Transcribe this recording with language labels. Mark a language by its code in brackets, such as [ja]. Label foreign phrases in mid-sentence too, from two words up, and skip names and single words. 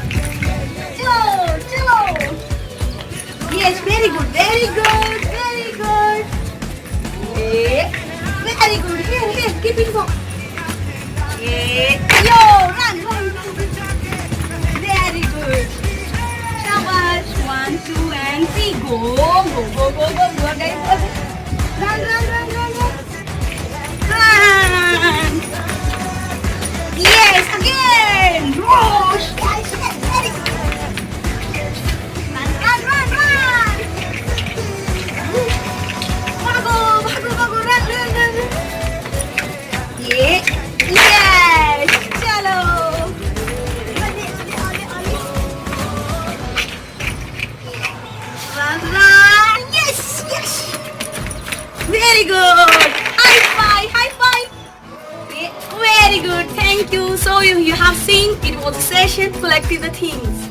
[hi] Chalo, chalo. [en] Yes, very good, very good, very good. Yeah. Very good. Here, here, keep it going. Yeah. Yo, run, run, run. Very good. Shabash. 1, 2, and 3. Go, go, go, go, go, go, guys. Run, run, run, run, run. Run. Yes, again. Rush. Yes, yes, very good. Run, run, run, run. [hi] Bhago, bhago, bhago, [en] run, run, run, run. Yeah. Yes. Chalo. Run, run. Yes, yes. Very good. High five, high five. Yeah, very good. Thank you. So you have seen it was a session collecting the things.